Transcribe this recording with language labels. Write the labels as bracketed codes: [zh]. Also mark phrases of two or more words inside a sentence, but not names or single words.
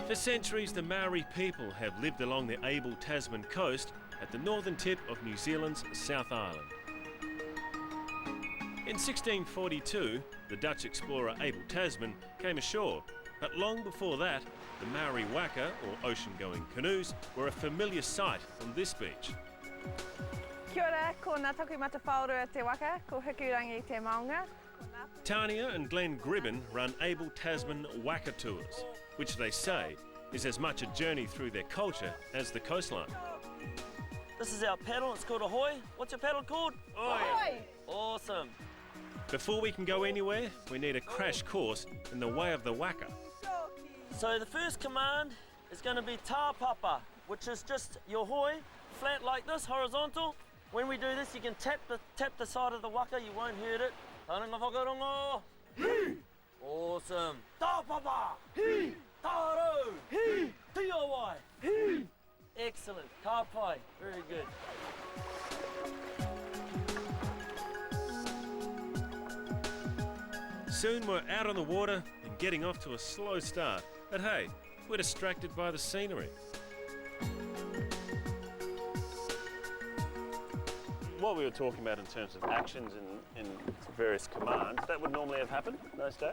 [en] For centuries, the Maori people have lived along the Abel Tasman coast at the northern tip of New Zealand's South Island. In 1642, the Dutch explorer Abel Tasman came ashore, but long before that, the Maori waka, or ocean-going canoes, were a familiar sight on this beach. [mi] Kia ora, ko ngā taku mata whaurua te waka, ko Hikurangi te maunga. [en] Tania and Glenn Gribben run Abel Tasman Waka Tours, which they say is as much a journey through their culture as the coastline. This is our paddle, it's called Ahoy. What's your paddle called? Ahoy! Awesome. Before we can go anywhere, we need a crash course in the way of the waka. So the first command is going to be tāpapa, which is just your hoi, flat like this, horizontal. When we do this, you can tap the side of the waka, you won't hurt it. [mi] Tauranga whakarongo. Awesome. Tāpapa. Tāro. Tiawai. [en] Excellent. Tāpai. Very good. Soon we're out on the water and getting off to a slow start. But hey, we're distracted by the scenery. What we were talking about in terms of actions and various commands, that would normally have happened those days?